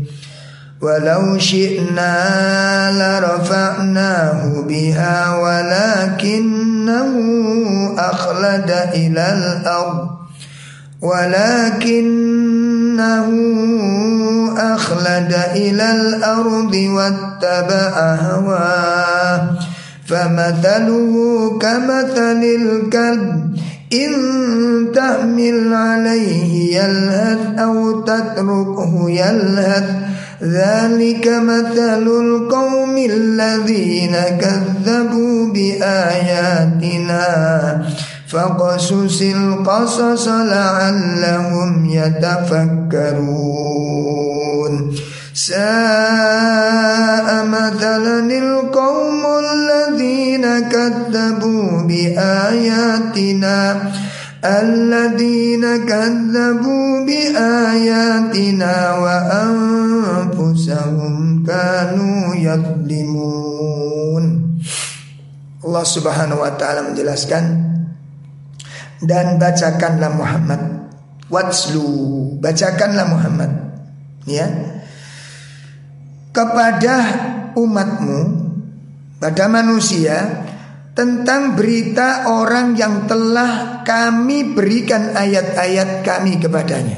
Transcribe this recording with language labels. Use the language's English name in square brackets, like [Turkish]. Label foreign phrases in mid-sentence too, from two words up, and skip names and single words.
[Arabic] ولو شئنا لرفعناه بها ولكنه أخلد إلى الأرض واتبع هواه فمثله كمثل الكلب إن تحمل عليه يلهث أو تتركه يلهث ذلك مثل القوم الذين كذبوا بآياتنا فاقصص القصص لعلهم يتفكرون. ساء مثلا القوم الذين كذبوا بآياتنا الذين كذبوا بآياتنا وأنفسهم كانوا يظلمون. [Indonesian] Allah [Arabic] سبحانه وتعالى [Indonesian] menjelaskan, dan bacakanlah Muhammad, watslu, bacakanlah Muhammad, ya, kepada umatmu, pada manusia, tentang berita orang yang telah kami berikan ayat-ayat kami kepadanya.